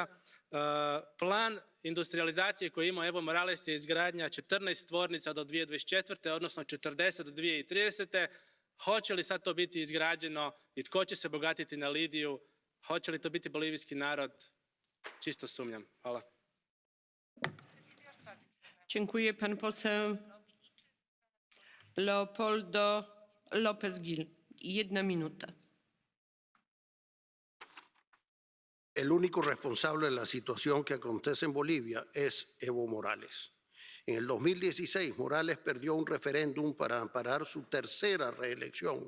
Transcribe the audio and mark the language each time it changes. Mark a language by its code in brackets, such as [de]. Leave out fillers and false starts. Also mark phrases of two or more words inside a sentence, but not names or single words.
[hr] Plan industrializacije koji ima Evo Morales je izgradnja 14 tvornica do 2024. odnosno 40 do 2030. Hoće li sad to biti izgrađeno i tko će se bogatiti na litiju? Hoće li to biti bolivijski narod? Čisto sumnjam. Hvala. [pl] Dziękuję. Pan poseł Leopoldo López Gil. 1 minuta. [es] El único responsable de la situación que acontece en Bolivia es Evo Morales. En el 2016, Morales perdió un referéndum para amparar su tercera reelección.